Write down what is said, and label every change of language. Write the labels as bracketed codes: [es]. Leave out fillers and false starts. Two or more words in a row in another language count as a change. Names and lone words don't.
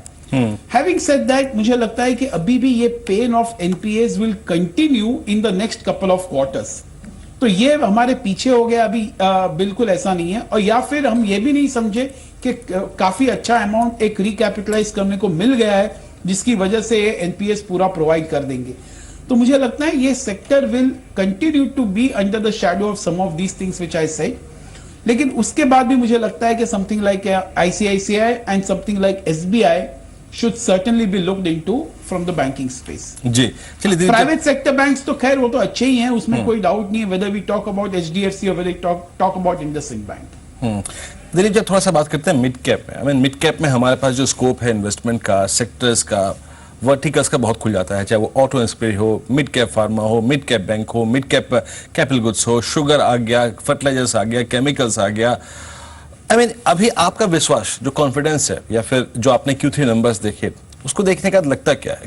[en] having said that, [hi] मुझे लगता है कि अभी भी ये [en] pain of NPS will continue in the next couple of quarters. [hi] तो ये हमारे पीछे हो गया अभी, बिल्कुल ऐसा नहीं है। और या फिर हम ये भी नहीं समझे कि काफी अच्छा अमाउंट एक रिकैपिटलाइज करने को मिल गया है, जिसकी वजह से एनपीएस पूरा प्रोवाइड कर देंगे। तो मुझे लगता है ये [en] sector will continue to be under the shadow of some of these things which I said. [hi] लेकिन उसके बाद भी मुझे लगता है कि [en] something like ICICI and something like SBI should certainly be looked into from the banking space. [hi] जी चलिए, [en] private sector banks [hi] तो खैर वो तो अच्छे ही हैं, उसमें कोई डाउट नहीं है, [en] whether we talk about HDFC or whether we talk about IndusInd Bank. [hi] दिलीप जब थोड़ा सा बात करते हैं [en] mid cap [hi] में, [en] I mean mid cap [hi] में हमारे पास जो स्कोप है इन्वेस्टमेंट का, सेक्टर्स का, वर्टिकल्स का बहुत खुल जाता है, चाहे वो [en] auto inspire [hi] हो, [en] mid cap pharma [hi] हो, [en] mid cap bank [hi] हो, [en] mid cap capital goods [hi] हो, शुगर आ गया, फर्टिलाइजर्स आ गया, केमिकल्स आ गया। [en] I mean [hi] अभी आपका विश्वास, जो कॉन्फिडेंस है, या फिर जो आपने Q3 नंबर्स देखे, उसको देखने का लगता क्या है?